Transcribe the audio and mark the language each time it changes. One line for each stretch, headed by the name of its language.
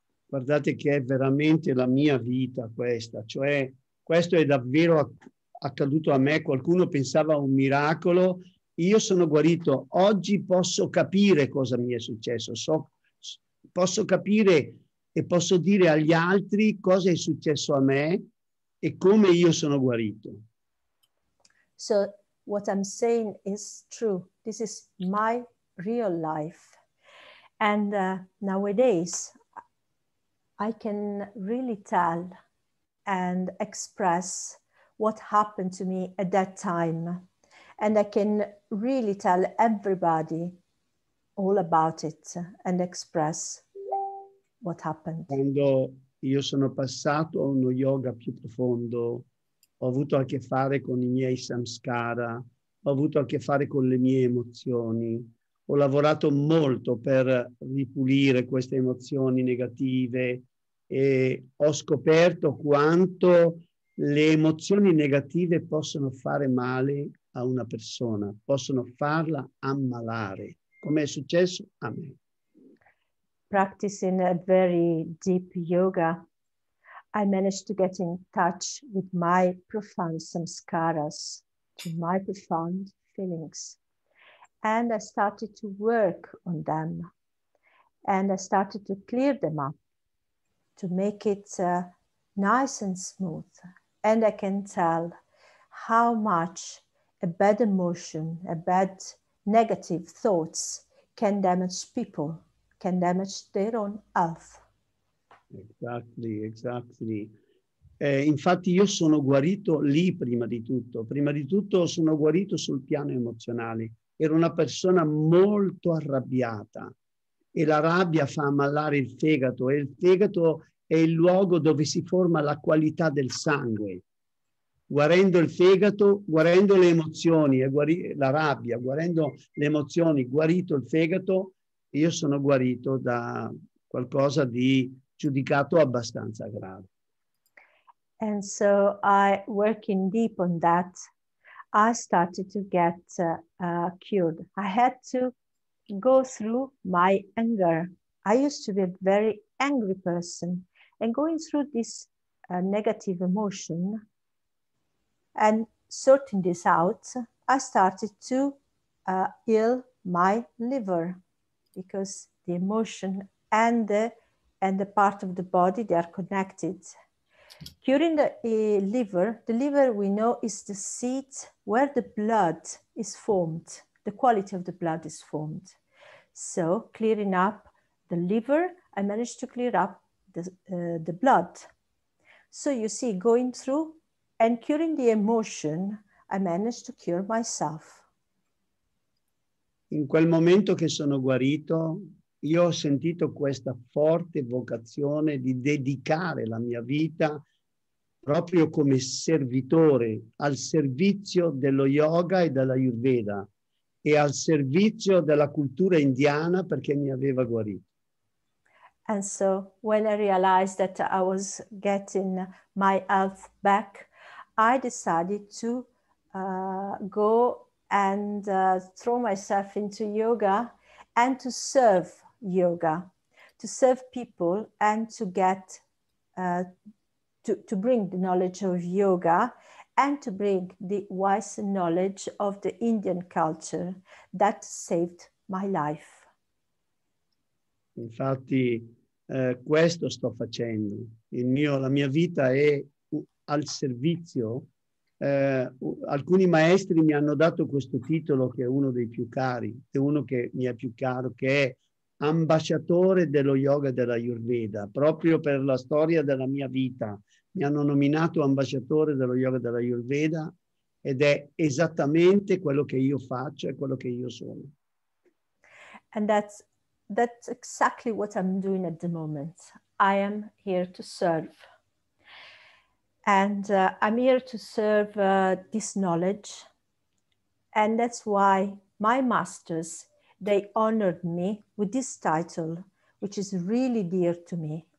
Italian: Guardate che è veramente la mia vita questa, cioè questo è davvero accaduto a me. Qualcuno pensava a un miracolo, io sono guarito. Oggi posso capire cosa mi è successo, posso capire e posso dire agli altri cosa è successo a me e come io sono guarito.
English: So what I'm saying is true. This is my real life. And nowadays, I can really tell and express what happened to me at that time. And I can really tell everybody all about it and express what happened.
Italian: Quando io sono passato a uno yoga più profondo, ho avuto a che fare con i miei samskara, ho avuto a che fare con le mie emozioni, ho lavorato molto per ripulire queste emozioni negative e ho scoperto quanto le emozioni negative possono fare male a una persona, possono farla ammalare, come è successo a me.
English: Practicing a very deep yoga, I managed to get in touch with my profound samskaras, to my profound feelings. And I started to work on them. And I started to clear them up, to make it nice and smooth. And I can tell how much a bad emotion, a bad negative thoughts can damage people, can damage their own health. Exactly.
Italian: Infatti io sono guarito lì prima di tutto. Prima di tutto sono guarito sul piano emozionale. Ero una persona molto arrabbiata e la rabbia fa ammalare il fegato e il fegato è il luogo dove si forma la qualità del sangue. Guarendo il fegato, guarendo le emozioni e la rabbia, guarendo le emozioni, guarito il fegato, io sono guarito da qualcosa di giudicato abbastanza grave.
English: And so working deep on that, I started to get cured. I had to go through my anger. I used to be a very angry person. And going through this negative emotion and sorting this out, I started to heal my liver, because the emotion and the part of the body, they are connected. Curing the liver we know is the seat where the blood is formed, the quality of the blood is formed. So clearing up the liver, I managed to clear up the blood. So you see, going through and curing the emotion, I managed to cure myself.
Italian: In quel momento che sono guarito, io ho sentito questa forte vocazione di dedicare la mia vita proprio come servitore, al servizio dello yoga e dell'Ayurveda e al servizio della cultura indiana, perché mi aveva guarito.
English: And so when I realized that I was getting my health back, I decided to go and throw myself into yoga and to serve yoga, to serve people and to get, to bring the knowledge of yoga and to bring the wise knowledge of the Indian culture that saved my life.
Italian: Infatti questo sto facendo. La mia vita è al servizio. Alcuni maestri mi hanno dato questo titolo che è uno dei più cari, è uno che mi è più caro, che è ambasciatore dello yoga e dell'Ayurveda, proprio per la storia della mia vita. Mi hanno nominato ambasciatore dello yoga e dell'Ayurveda ed è esattamente quello che io faccio e quello che io sono.
English: And that's exactly what I'm doing at the moment. I am here to serve. And I'm here to serve this knowledge. And that's why my masters, they honored me with this title, which is really dear to me.